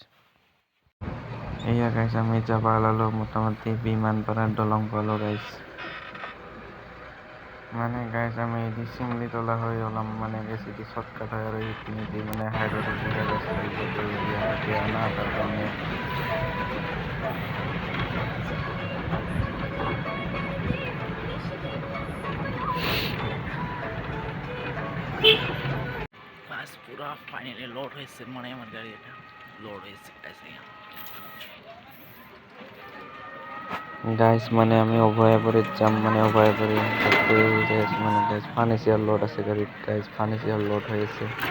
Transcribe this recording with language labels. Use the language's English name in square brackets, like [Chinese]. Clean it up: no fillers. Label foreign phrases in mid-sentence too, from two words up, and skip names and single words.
[Assamese] এয়া গাইজ আমি যাব ওলালো, মোটামুটি বিমানপাৰা দলং পালো গাইজ। মানে গাইজ আমি এদি চিমলিতলা হৈ ওলাম, মানে গাইজ এদি শ্বৰ্টকাট হয় আৰু এইখিনিদি মানে হাইৰোডৰ জেগা গাইজ দিয়া না, তাৰ কাৰণে [Bangla] বাস পুরা [English] finally load [Bangla] হয়েছে, মানে আমার গাড়ি এটা লোড হয়েছে [Assamese] গাইজ। মানে আমি অভয়াপুরীত যাম, মানে অভয়াপুরী মানে গাইজ [English] furniture load [Assamese] আছে গাড়ীত গাইজ, [English] furniture load [Assamese] হৈ আছে।